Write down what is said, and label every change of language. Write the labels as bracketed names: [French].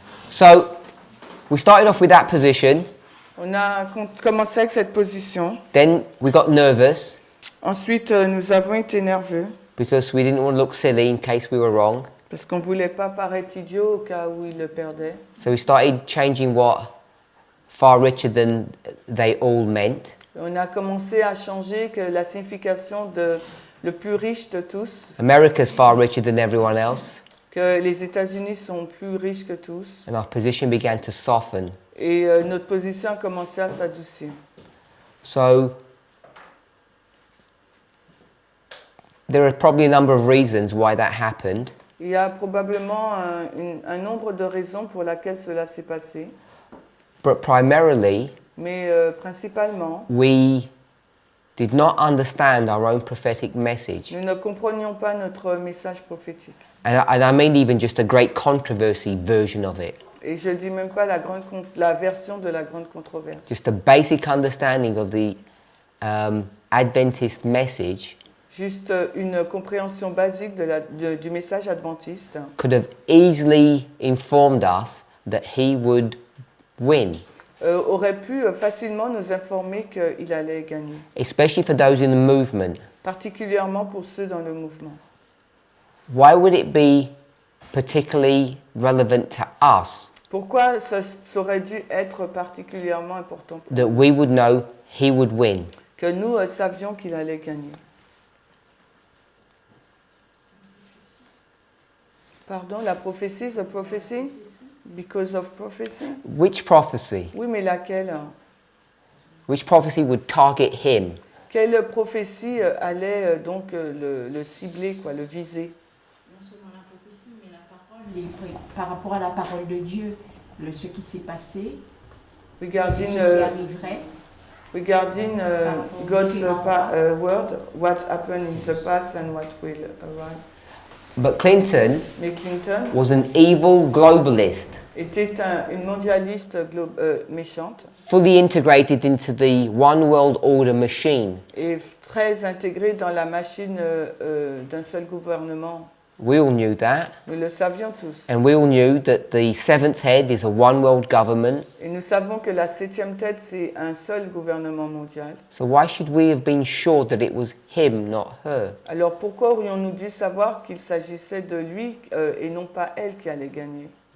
[English] So we started off with that position. [French] On a commencé avec cette position. [English] Then we got nervous [French] Ensuite, nous avons été nerveux [English] because we didn't want to look silly in case we were wrong. [French] parce qu'on ne voulait pas paraître idiot au cas où il le perdait. [English] So we started changing what far richer than they all meant. [French] On a commencé à changer que la signification de le plus riche de tous, [English] America's far richer than everyone else. [French] que les États-Unis sont plus riches que tous. [English] And our position began to soften. [French] Et notre position a commencé à s'adoucir. [English] So there are probably a number of reasons why that happened. [French] Il y a probablement un nombre de raisons pour lesquelles cela s'est passé. [English] But primarily, [French] Mais principalement, [English] we did not understand our own prophetic message. [French] nous ne comprenions pas notre message prophétique. [English] And I mean even just a great controversy version of it. [French] Et je ne dis même pas la version de la grande controverse. [English] Just a basic understanding of the Adventist message [French] juste une compréhension basique du message adventiste, [English] could have easily informed us that he would win, [French] aurait pu facilement nous informer qu'il allait gagner, [English] especially for those in the movement. [French] particulièrement pour ceux dans le mouvement. [English] Why would it be particularly relevant to us [French] Pourquoi ça aurait dû être particulièrement important pour [English] that we would know he would win? [French] que nous savions qu'il allait gagner? Pardon, la prophétie, [English] the prophecy? Because of prophecy? Which prophecy? [French] Oui, mais laquelle? [English] Which prophecy would target him? [French] Quelle prophétie allait donc le cibler, quoi, le viser? Non seulement la prophétie, mais la parole, par rapport à la parole de Dieu, ce qui s'est passé, [English] Regarding, [French] ce qui arriverait. [English] regarding God's word, what's happened in the past and what will arrive. But Clinton [French] Mais Clinton [English] was an evil globalist, [French] était une mondialiste méchante [English] fully integrated into the one world order machine. [French] et très intégrée dans la machine d'un seul gouvernement. [English] We all knew that. [French] Nous le savions tous. [English] And we all knew that the seventh head is a one world government. [French] Et nous savons que la 7e tête, c'est un seul gouvernement mondial. [English] So why should we have been sure that it was him, not her? [French] Alors pourquoi aurions-nous dû savoir qu'il s'agissait de lui et non pas elle qui allait gagner?